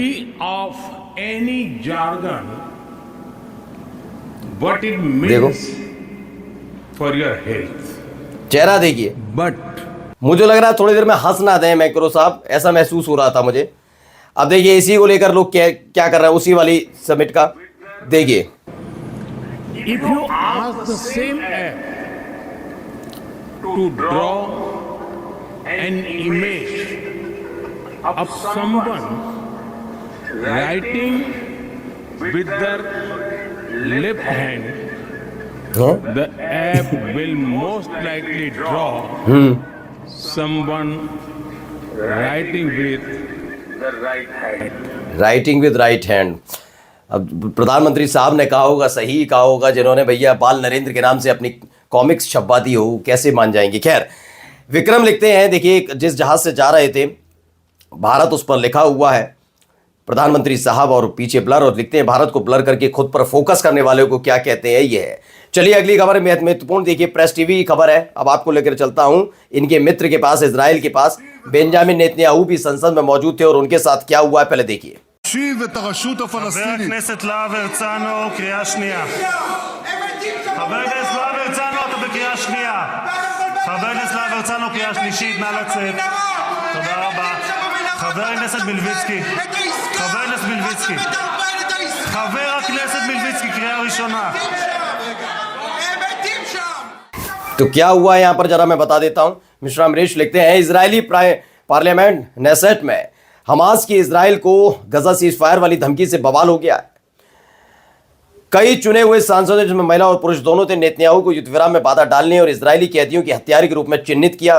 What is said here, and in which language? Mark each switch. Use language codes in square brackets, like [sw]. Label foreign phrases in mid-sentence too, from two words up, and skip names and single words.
[en] Free of any jargon what it [hi] देखो [en] means for your health, [hi] चेहरा देखिए। बट मुझे लग रहा है थोड़ी देर में हंस ना दें मैक्रो साहब, ऐसा महसूस हो रहा था मुझे। अब देखिए इसी को लेकर लोग क्या कर रहे हैं, उसी वाली समिट का देखिए। [en] If you ask the same app to draw an image of someone writing with their left hand, the app will most likely draw someone writing with the right hand. Writing with right hand. [hi] अब प्रधानमंत्री साहब ने कहा होगा, सही कहा होगा, जिन्होंने भैया बाल नरेंद्र के नाम से अपनी कॉमिक्स छपवा दी हो, कैसे मान जाएंगे। खैर, विक्रम लिखते हैं, देखिए जिस जहाज से जा रहे थे भारत, उस पर लिखा हुआ है प्रधानमंत्री साहब और पीछे ब्लर, और लिखते हैं भारत को ब्लर करके खुद पर फोकस करने वाले को क्या कहते हैं, ये है। चलिए अगली खबर महत्वपूर्ण देखिए, प्रेस टीवी की खबर है। अब आपको लेकर चलता हूं इनके मित्र के पास, इजराइल के पास। बेंजामिन नेतन्याहू भी संसद में मौजूद थे और उनके साथ क्या हुआ है पहले देखिए। [he] חבר הכנסת להב הרצנו, קריאה שנייה. חבר הכנסת להב הרצנו, אתה בקריאה שנייה. חבר הכנסת להב הרצנו, קריאה שלישית, נא לצאת. תודה רבה. חבר הכנסת מלביצקי. חבר הכנסת מלביצקי. חבר הכנסת מלביצקי, קריאה ראשונה. [hi] तो क्या हुआ यहां पर जरा मैं बता देता हूं। मिश्रा अमरीश लिखते हैं, इजरायली पार्लियामेंट नेसेट में हमास की इजराइल को गजा [en] cease fire [hi] वाली धमकी से बवाल हो गया है। कई चुने हुए सांसदों जिसमें महिला और पुरुष दोनों थे नेतन्याहू को युद्ध विराम में बाधा डालने और इजरायली कैदियों की हत्यारे के रूप में चिन्हित किया।